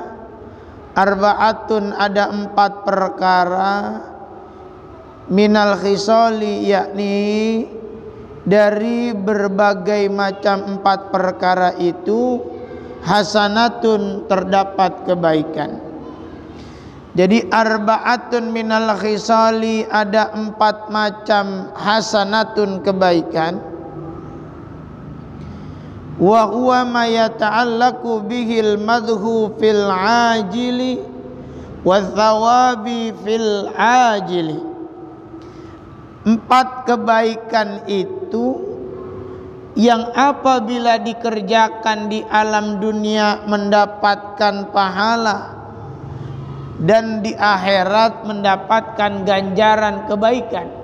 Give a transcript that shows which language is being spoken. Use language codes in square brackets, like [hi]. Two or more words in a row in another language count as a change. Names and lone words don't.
[id] Arba'atun, ada 4 perkara, [ar] من الخصال, [id] yakni dari berbagai macam 4 perkara itu, hasanatun, terdapat kebaikan. Jadi [ar] أربعة من الخصال, [id] ada 4 macam hasanatun, kebaikan. [ar] وهو ما يتعلق به المدح في العاجل والثواب في الآجل. [id] 4 kebaikan itu yang apabila dikerjakan di alam dunia mendapatkan pahala, dan di akhirat mendapatkan ganjaran kebaikan.